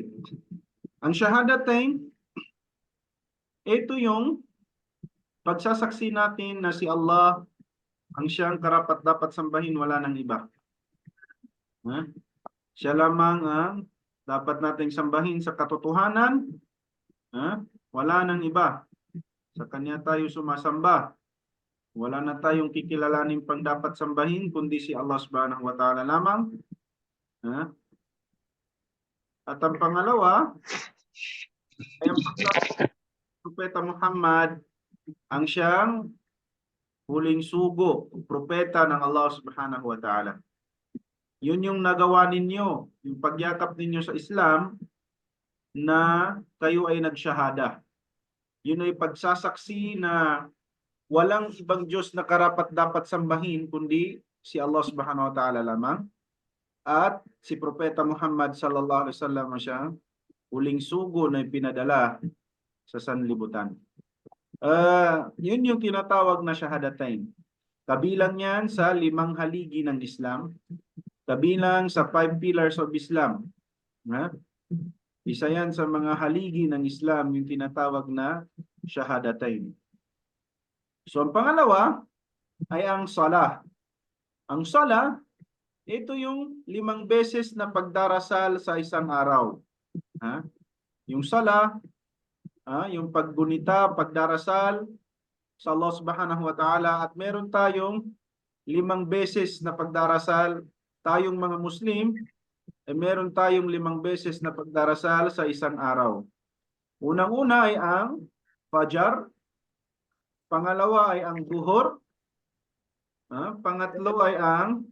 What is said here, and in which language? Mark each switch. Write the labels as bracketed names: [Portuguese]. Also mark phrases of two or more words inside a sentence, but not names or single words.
[Filipino] Ang shahadatain, ito yung pagsasaksi natin na si Allah ang siyang karapat dapat sambahin, wala nang iba. Siya lamang ang dapat nating sambahin sa katotohanan. Wala nang iba. Sa kanya tayo sumasamba. Wala na tayong kikilalanin pang dapat sambahin kundi si Allah [Arabic] سبحانه وتعالى [Filipino] lamang. At ang pangalawa ay ang Propeta Muhammad ang siyang huling sugo, propeta ng Allah [Arabic] سبحانه وتعالى. [Filipino] Yun yung nagawa ninyo, yung pagyakap ninyo sa Islam na kayo ay nagsyahada. Yun ay pagsasaksi na walang ibang Diyos na karapat dapat sambahin kundi si Allah [Arabic] سبحانه وتعالى [Filipino] lamang at si Propeta Muhammad [Arabic] صلى الله عليه وسلم [Filipino] siya huling sugo na pinadala sa sanlibutan. Yun yung tinatawag na shahadatain. Kabilang yan sa 5 haligi ng Islam. Kabilang sa 5 [English] pillars of Islam. [Filipino] Ha? Isa yan sa mga haligi ng Islam, yung tinatawag na shahadatain. So ang pangalawa ay ang salah. Ang salah, ito yung 5 beses na pagdarasal sa isang araw. Ha? Yung salah, yung paggunita, pagdarasal sa Allah [Arabic] سبحانه وتعالى, [Filipino] at meron tayong 5 beses na pagdarasal, tayong mga Muslim, meron tayong 5 beses na pagdarasal sa isang araw. Unang-una ay ang Fajar, pangalawa ay ang Duhur, pangatlo ay ang